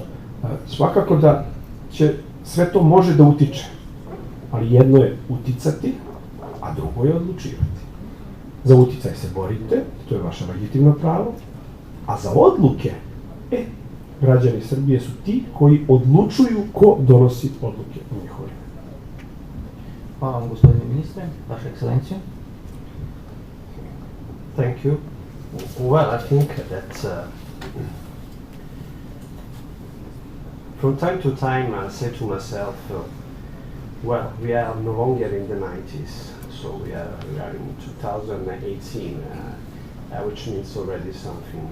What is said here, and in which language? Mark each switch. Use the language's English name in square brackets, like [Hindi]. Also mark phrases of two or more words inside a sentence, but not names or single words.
[Serbian] Svakako da će sve to može da utiče, ali jedno je uticati, a drugo je odlučivati. Za uticaj se borite, to je vaše legitimno pravo, a za odluke, građani Srbije su ti koji odlučuju ko donosi odluke u njihovo ime. Hvala vam, gospodine ministre, vaša ekscelencijo. [English] Thank you. Well, I think that from time to time I say to myself, well, we are no longer in the 90s, so we are in 2018, which means already something.